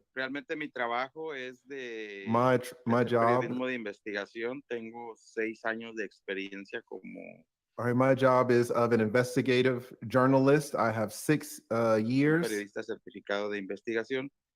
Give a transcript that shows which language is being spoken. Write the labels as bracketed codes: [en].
[es] Realmente mi trabajo es de [en] my job. [es] Periodismo de investigación. Tengo 6 años de experiencia como. [en] All right, my job is of an investigative journalist. I have 6 years. [es] Periodista certificado de investigación.